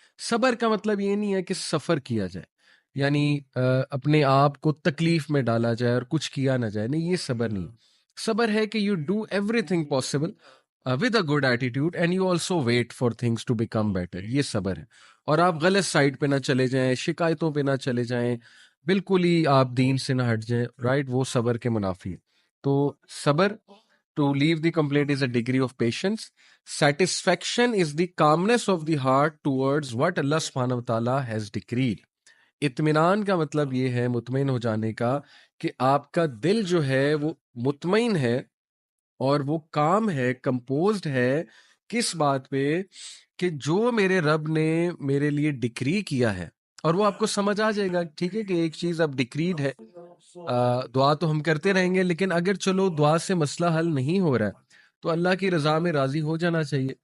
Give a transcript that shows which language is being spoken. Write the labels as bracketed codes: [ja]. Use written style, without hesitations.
[ur] صبر کا مطلب یہ نہیں ہے کہ سفر کیا جائے, یعنی اپنے آپ کو تکلیف میں ڈالا جائے اور کچھ کیا نہ جائے, نہیں, یہ صبر نہیں. صبر ہے کہ [en] You do every thing possible with a good attitude and you also wait for things to become better. [ur] یہ صبر ہے. اور آپ غلط سائڈ پہ نہ چلے جائیں, شکایتوں پہ نہ چلے جائیں, بالکل ہی آپ دین سے نہ ہٹ جائیں, رائٹ, وہ صبر کے منافی ہے. [en] تو صبر, to leave the complaint is a degree of patience. Satisfaction is the calmness of the heart towards what Allah subhanahu wa ta'ala has decreed. [ur] اطمینان کا مطلب یہ ہے مطمئن ہو جانے کا کہ آپ کا دل جو ہے وہ مطمئن ہے اور وہ کام ہے, کمپوزڈ ہے, کس بات پہ, کہ جو میرے رب نے میرے لیے ڈکری کیا ہے. اور وہ آپ کو سمجھ آ جائے گا, ٹھیک ہے, کہ ایک چیز اب ڈکریڈ ہے, دعا تو ہم کرتے رہیں گے, لیکن اگر چلو دعا سے مسئلہ حل نہیں ہو رہا ہے تو اللہ کی رضا میں راضی ہو جانا چاہیے.